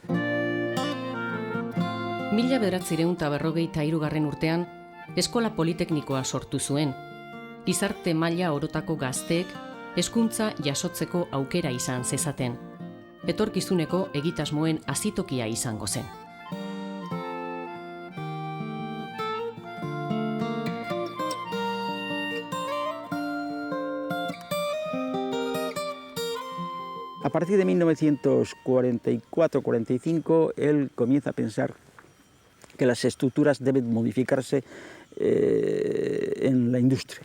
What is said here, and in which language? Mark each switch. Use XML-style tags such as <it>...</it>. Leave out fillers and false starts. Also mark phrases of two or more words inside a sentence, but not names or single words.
<eu>1953 urtean, eskola politeknikoa sortu zuen. Gizarte maila orotako gazteek hezkuntza jasotzeko aukera izan zezaten. Etorkizuneko egitasmoen hazitokia izango zen.</eu> <es>A partir de 1944-45, él comienza a pensar que las estructuras deben modificarse en la industria.</es>